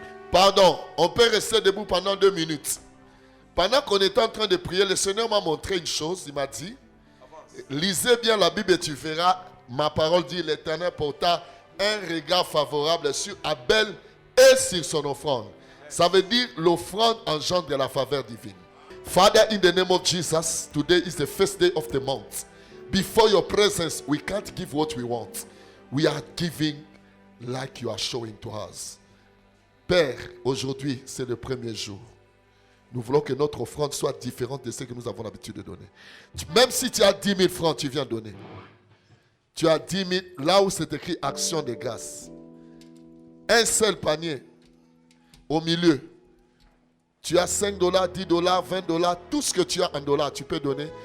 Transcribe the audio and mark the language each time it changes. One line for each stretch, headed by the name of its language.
French: Pardon, on peut rester debout pendant 2 minutes. Pendant qu'on était en train de prier, le Seigneur m'a montré une chose. Il m'a dit, lisez bien la Bible et tu verras, ma parole dit, l'Éternel porta un regard favorable sur Abel et sur son offrande. Ça veut dire l'offrande engendre la faveur divine.
English: Father, in the name of Jesus, today is the first day of the month. Before your presence, we can't give what we want. We are giving like you are showing to us.
French: Père, aujourd'hui, c'est le premier jour. Nous voulons que notre offrande soit différente de ce que nous avons l'habitude de donner. Même si tu as 10 000 francs, tu viens donner. Tu as 10 000, là où c'est écrit action de grâce. Un seul panier, au milieu. Tu as 5 $, 10 $, 20 $, tout ce que tu as en dollars, tu peux donner.